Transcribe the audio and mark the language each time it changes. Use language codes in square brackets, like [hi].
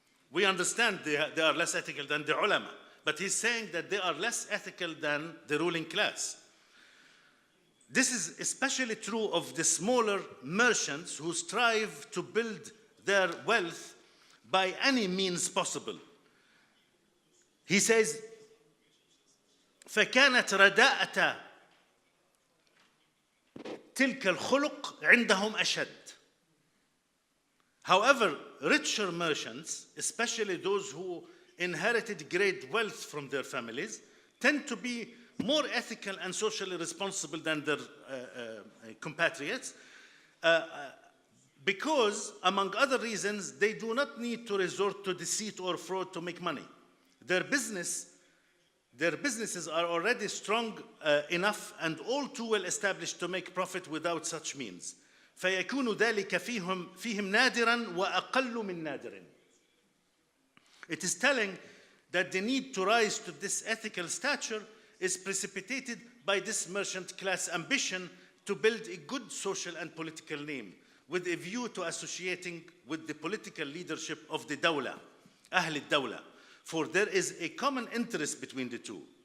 [en] We understand they are less ethical than the ulama, but he's saying that they are less ethical than the ruling class. This is especially true of the smaller merchants who strive to build their wealth by any means possible. He says, [ar] فكانت رداءة تلك الخلق عندهم أشد. [en] However, richer merchants, especially those who inherited great wealth from their families, tend to be more ethical and socially responsible than their compatriots because, among other reasons, they do not need to resort to deceit or fraud to make money. Their businesses are already strong enough and all too well established to make profit without such means. [ar] فيكون ذلك فيهم نادرا وأقل من نادر. [en] It is telling that the need to rise to this ethical stature is precipitated by this merchant class ambition to build a good social and political name with a view to associating with the political leadership of the dawla, Ahl al-Dawla, for there is a common interest between the two.